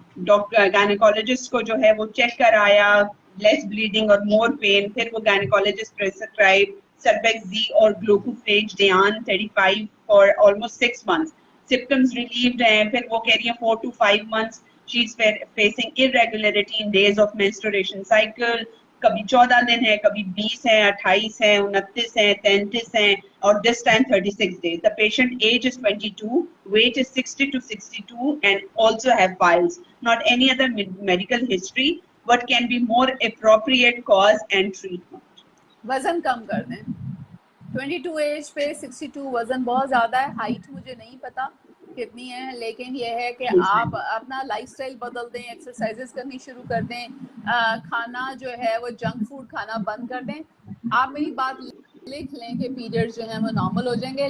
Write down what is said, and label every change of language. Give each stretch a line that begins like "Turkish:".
Hindi: Doctor gynaecologist को जो है वो चेक कराया,
English: less bleeding और more pain,
Hindi: फिर वो गायनेकोलॉजिस्ट प्रेस्क्राइब सर्बेक्सी और Glucophage डियान 35
English: For almost 6 months. Symptoms relieved हैं,
Hindi: फिर वो कह रही है
English: 4 to 5 months she is facing irregularity in days of menstruation cycle.
Hindi: कभी 14 दिन है, कभी 20 है, 28 है, 29 है, 33 है, और
English: This time 36 days. The patient age is 22, weight is 60 to 62, and also have piles. Not any other medical history. What can be more appropriate cause and treatment?
Hindi: वजन कम कर दें। 22 एज पे 62 वजन बहुत ज्यादा है। हाइट मुझे नहीं पता कितनी है, लेकिन यह है कि आप अपना लाइफस्टाइल बदल दें, एक्सरसाइजेस करनी शुरू कर दें, खाना जो है वो जंक फूड खाना बंद कर दें। आप मेरी बात लिख लें कि पीरियड्स जो हैं वो नॉर्मल हो जाएंगे।